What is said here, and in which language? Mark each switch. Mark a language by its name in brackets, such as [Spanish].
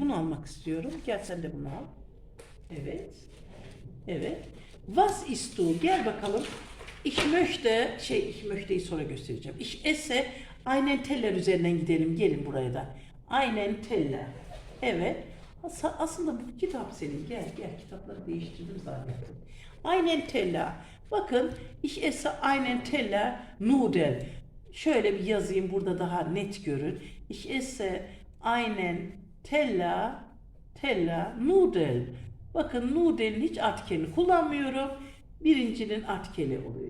[Turkish] Bunu almak istiyorum. Gel sen de bunu al. Evet. Evet. [German] Was isst du? [Turkish] Gel bakalım. Ich möchte'yi sonra göstereceğim. [German] Ich esse einen Teller [Turkish] üzerinden gidelim. Gelin buraya da. [German] Einen Teller. [Turkish] Evet. Aslında bu kitap senin. Gel. Kitapları değiştirdim zannettim. [German] Einen Teller. [Turkish] Bakın. [German] Ich esse einen Teller Nudeln. [Turkish] Şöyle bir yazayım. Burada daha net görün. [German] Ich esse einen Teller Nudeln. [Turkish] Bakın Nudel'in hiç artikelini kullanmıyorum. Birincinin artikeli oluyor.